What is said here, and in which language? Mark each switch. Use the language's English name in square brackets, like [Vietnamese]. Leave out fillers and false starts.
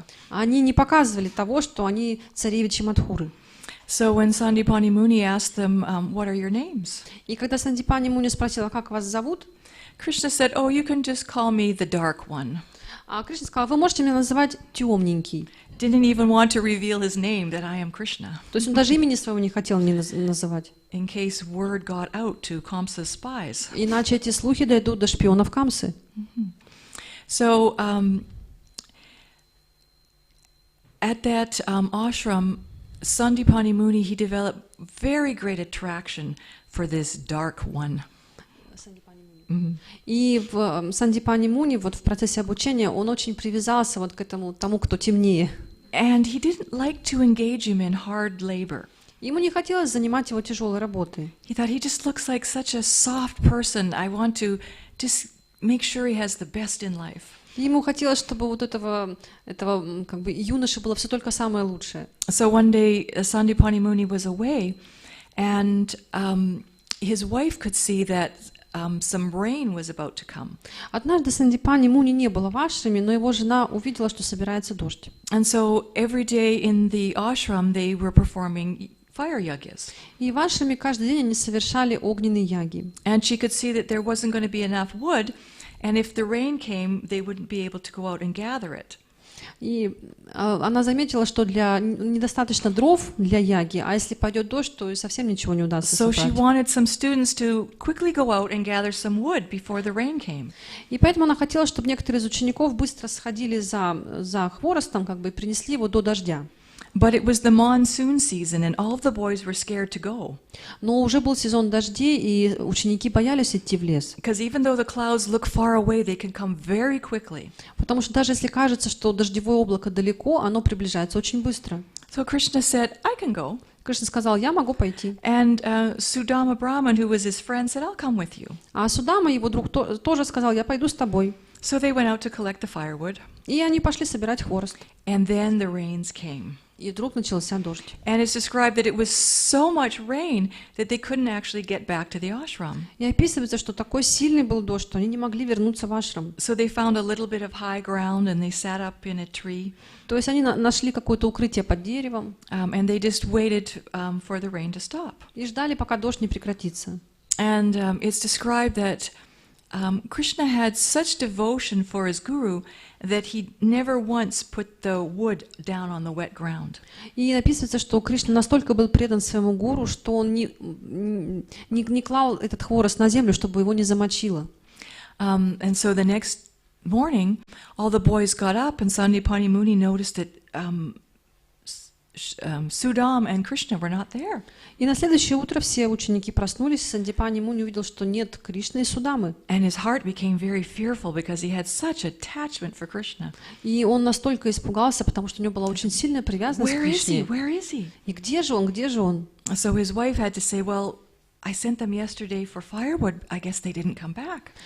[Russian] Они не показывали того, что они царевичи Мадхуры. [English] So when Sandipani Muni asked them, "What are your names?" [Russian] И когда Сандипани Муни спросила, как вас зовут, [English] Krishna said, "Oh, you can just call me the dark one." [Russian] А Кришна сказал, вы можете меня называть темненький. [English] Didn't even want to reveal his name that I am Krishna. [Russian] То есть он даже имени своего не хотел мне называть. [English] In case word got out to Kamsa's spies. [Russian] Иначе эти слухи дойдут до шпионов Камсы. [English] So at that ashram, Sandipani Muni, he developed very great attraction for this dark one. [Russian] И в Сандипани Муни, вот в процессе обучения, он очень привязался вот к тому, кто темнее. [English] And he didn't like to engage him in hard labor. [Russian] Ему не хотелось занимать его тяжелой работой. [English] He thought he just looks like such a soft person. I want to just make sure he has the best in life. [Russian] Ему хотелось, чтобы вот этого как бы юноши было все только самое лучшее. [English] So one day Sandipani Muni was away, and his wife could see that some rain was about to come. [Russian] Однажды Сандипани Муни не было в ашраме, но его жена увидела, что собирается дождь. [English] And so every day in the ashram they were performing fire yagyas. [Russian] И в ашраме каждый день они совершали огненные яги. [English] And she could see that there wasn't going to be enough wood, and if the rain came, they wouldn't be able to go out and gather it. [Russian] И она заметила, что недостаточно дров для яги, а если пойдет дождь, то и совсем ничего не удастся [English] So she [Russian] собрать. [English] wanted some students to quickly go out and gather some wood before the rain came. [Russian] И поэтому она хотела, чтобы некоторые из учеников быстро сходили за хворостом, как бы, и принесли его до дождя. [English] But it was the monsoon season, and all of the boys were scared to go. [Russian] Но уже был сезон дождей, и ученики боялись идти в лес. [English] Because even though the clouds look far away, they can come very quickly. [Russian] Потому что даже если кажется, что дождевое облако далеко, оно приближается очень быстро. [English] So Krishna said, I can go. [Russian] Кришна сказал, я могу пойти. [English] And Sudama Brahman, who was his friend, said, I'll come with you. [Russian] А Судама, его друг, тоже сказал, я пойду с тобой. [English] So they went out to collect the firewood. [Russian] И они пошли собирать хворост. [English] And then the rains came. [Russian] И вдруг начался дождь. [English] And it's described that it was so much rain that they couldn't actually get back to the ashram. [Russian] И описывается, что такой сильный был дождь, что они не могли вернуться в ашрам. [English] So they found a little bit of high ground and they sat up in a tree. [Russian] То есть они нашли какое-то укрытие под деревом. [English] And they just waited for the rain to stop. [Russian] И ждали, пока дождь не прекратится. [English] And it's described that Krishna had such devotion for his guru that he never once put the wood down on the wet ground. [Russian] И описывается, что Кришна настолько был предан своему гуру, что он не клал этот хворост на землю, чтобы его не замочило. [English] And so the next morning, all the boys got up, and Sandipani Muni noticed that Sudam and Krishna were not there. [Russian] И на следующее утро все ученики проснулись, и Сандипани Муни увидел, что нет Кришны и Судамы. [English] And his heart became very fearful because he had such attachment for Krishna. [Russian] И он настолько испугался, потому что у него была очень сильная привязанность к Кришне. [English] Where is he? [Russian] И где же он, где же он? [English] So his wife had to say, well, I sent them yesterday for firewood. I guess they didn't come back.